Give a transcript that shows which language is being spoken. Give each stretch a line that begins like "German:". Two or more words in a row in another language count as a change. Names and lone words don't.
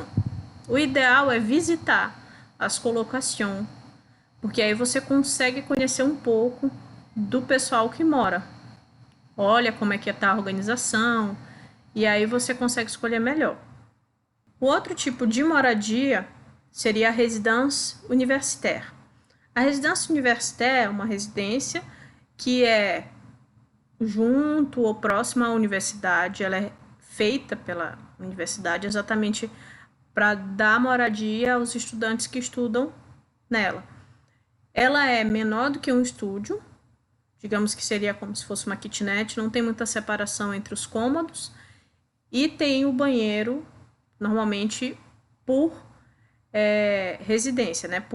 Portuguese: O ideal é visitar as colocações, porque aí você consegue conhecer um pouco do pessoal que mora. Olha como é que está a organização, e aí você consegue escolher melhor. O outro tipo de moradia seria a
French: résidence universitaire.
Portuguese: A
French: résidence universitaire
Portuguese: é uma residência que é junto ou próxima à universidade, ela é feita pela universidade exatamente para dar moradia aos estudantes que estudam nela. Ela é menor do que um estúdio, digamos que seria como se fosse uma kitnet, não tem muita separação entre os cômodos, e tem o banheiro normalmente por residência, né?